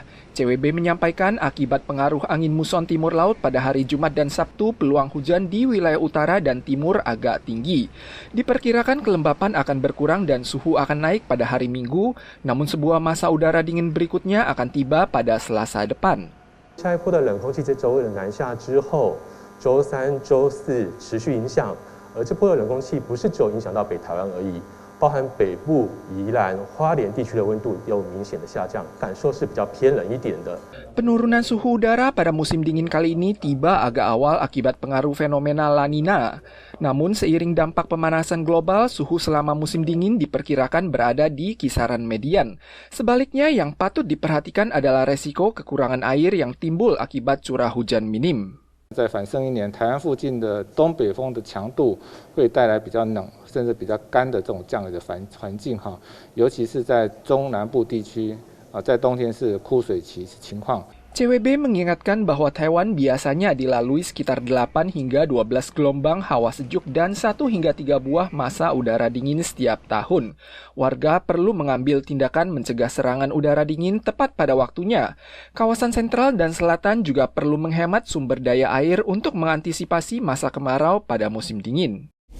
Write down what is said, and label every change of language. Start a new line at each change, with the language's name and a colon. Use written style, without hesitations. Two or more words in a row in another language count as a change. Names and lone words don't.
Indonesian: CWB menyampaikan akibat pengaruh angin muson timur laut pada hari Jumat dan Sabtu, peluang hujan di wilayah utara dan timur agak tinggi. Diperkirakan kelembapan akan berkurang dan suhu akan naik pada hari Minggu, namun sebuah masa udara dingin berikutnya akan tiba pada Selasa depan.
Chinese: 下一波的冷空气在周二的南下之后，周三、周四持续影响，而这波的冷空气不是只有影响到北台湾而已。包含北部、宜兰、花莲地区的温度有明显的下降，感受是比较偏冷一点的。
Indonesian: Penurunan suhu udara pada musim dingin kali ini tiba agak awal akibat pengaruh fenomena La Nina. Namun seiring dampak pemanasan global, suhu selama musim dingin diperkirakan berada di kisaran median. Sebaliknya, yang patut diperhatikan adalah resiko kekurangan air yang timbul akibat curah hujan minim.
Chinese: 在反圣一年，台湾附近的东北风的强度会带来比较冷，甚至比较干的这种降雨的环境哈，尤其是在中南部地区在冬天是枯水期情况。
Indonesian: CWB mengingatkan bahwa Taiwan biasanya dilalui sekitar 8 hingga 12 gelombang hawa sejuk dan 1 hingga 3 buah masa udara dingin setiap tahun. Warga perlu mengambil tindakan mencegah serangan udara dingin tepat pada waktunya. Kawasan sentral dan selatan juga perlu menghemat sumber daya air untuk mengantisipasi masa kemarau pada musim dingin.